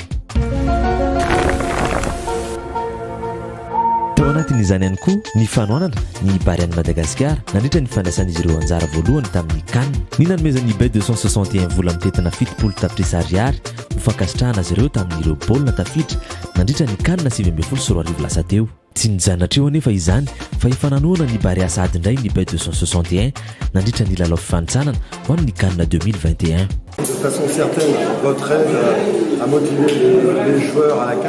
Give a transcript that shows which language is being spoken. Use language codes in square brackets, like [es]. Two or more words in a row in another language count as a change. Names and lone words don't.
[mg] tao anatin'izany ihany koa ny fanoanana ny bary any Madagasikara nandritra ny fandraisan'izy ireo anjara voalohany tamin'ny CAN ny nanomezan'ny bet 261 vola mitetina 70 tapitrisa ariary ho fankasitrahana azy ireo tamin'ireo baolina tafiditra nandritra ny CAN na 2024 lasa teo tsy nijanatra eo anefa izany fa efa nanoana ny bary asa ady indray ny bet 261 nandritra ny lalao fifanitsanana ho an'ny CAN 2021 [fr] De façon certaine, votre aide à motiver les joueurs à la CAN.